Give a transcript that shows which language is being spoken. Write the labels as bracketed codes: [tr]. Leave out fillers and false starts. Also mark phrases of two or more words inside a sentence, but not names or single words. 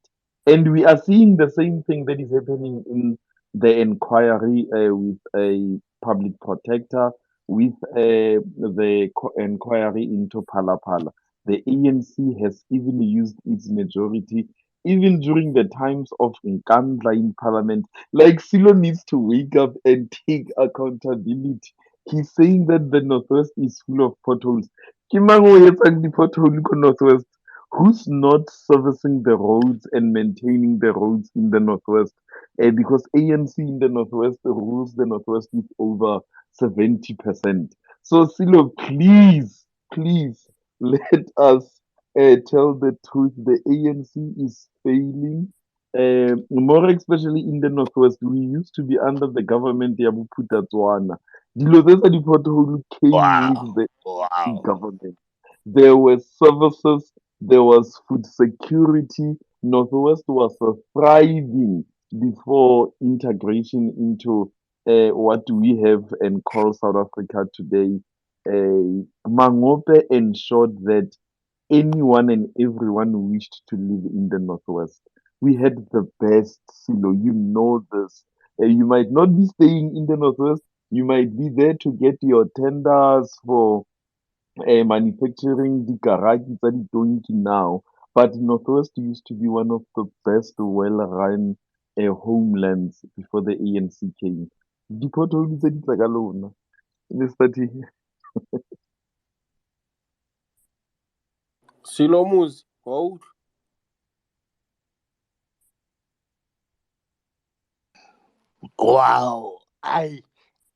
[en] And we are seeing the same thing that is happening in the inquiry with a public protector, with the inquiry into Palapala. The ANC has even used its majority, even during the times of Nkandla in parliament. Like Silo needs to wake up and take accountability. He's saying that the Northwest is full of potholes. [tn] Ke mang o etsang di-pothole ko Northwest? [en] Who's not servicing the roads and maintaining the roads in the Northwest? Because ANC in the Northwest rules the Northwest with over 70%. So, Silo, please, please let us tell the truth. The ANC is failing. More especially in the Northwest, we used to be under the government ya Bophuthatswana. [tn] Dilo tse tsa di-pothole [en] came with Wow, the wow. government. There were services, there was food security. Northwest was thriving before integration into what we have and call South Africa today. Mangope ensured that anyone and everyone wished to live in the Northwest. We had the best silo. You know this. You might not be staying in the Northwest. You might be there to get your tenders for manufacturing [tn] dikaraki tsa ditonki [en] now. But Northwest used to be one of the best well-run homelands before the ANC came. [tn] Di-pothole tse di tla ka lona, [en] Mr. T. Silo Muzi. Hold. Wow.